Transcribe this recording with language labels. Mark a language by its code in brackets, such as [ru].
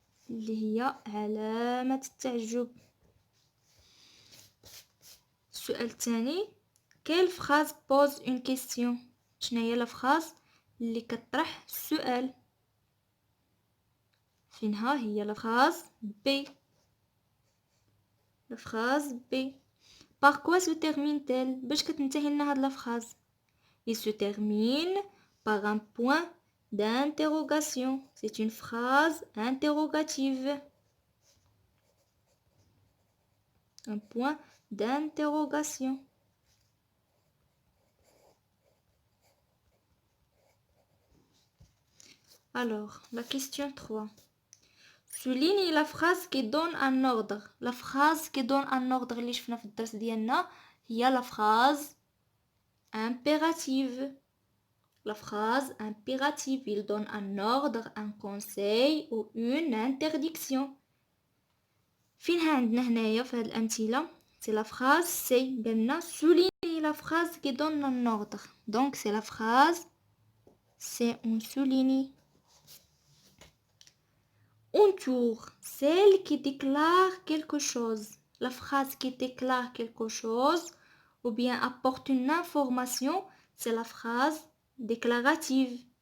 [ar] اللي هي علامة التعجب. السؤال الثاني. [fr] Quelle phrase pose une question? [ar] شنو هي [fr] la phrase [ar] اللي كتطرح السؤال؟ فينها هي [fr] la phrase B. La phrase B. Par quoi se termine-t-elle? [ar] باش كتنتهي لنا هاد [fr] la phrase? Il se termine par un point d'interrogation. C'est une phrase interrogative. Un point d'interrogation. Alors, la question 3. Souligne la phrase qui donne un ordre. La phrase qui donne un ordre [ar] اللي شفنا في الدرس ديالنا هي [fr] la phrase impérative. La phrase impérative, il donne un ordre, un conseil ou une interdiction. [ar] فينها عندنا هنايا في هاد الأمثلة؟ [fr] c'est la phrase C. [ar] قالنا [fr] souligne la phrase qui donne un ordre. Donc c'est la phrase C. On souligne. Entoure, celle qui déclare quelque chose. La phrase qui déclare quelque chose ou bien apporte une information, c'est la phrase déclarative.